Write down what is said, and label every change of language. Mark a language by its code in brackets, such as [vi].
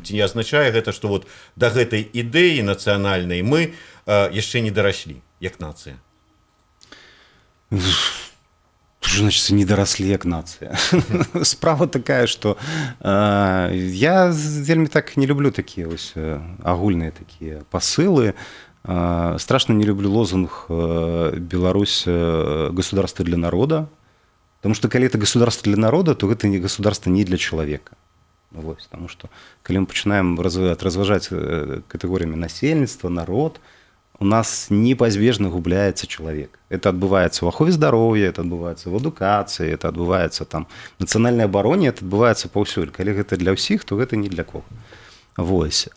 [be] Ці не азначае гэта, што вот да гэтай ідэі нацыянальнай мы яшчэ не дараслі, як нацыя? [ru] Что значит, не доросли як нацыя? [be] Справа такая, што я вельмі так не люблю такія вось агульныя такія пасылы. [ru] Страшно не люблю лозунг «Беларусь – государство для народа», потому что калі это государство для народа, то гэта не государство не для человека. [be] Вось, [ru] потому что [be] калі мы пачынаем разважаць катэгорыямі насельніцтва, народ, у нас непазбежна губляецца чалавек. Это адбываецца ў ахове здароўя, это адбываецца в адукацыі, это адбываецца там нацыянальнай абароне, это адбываецца паўсюль. Калі гэта для ўсіх, то гэта не для кого. Вось.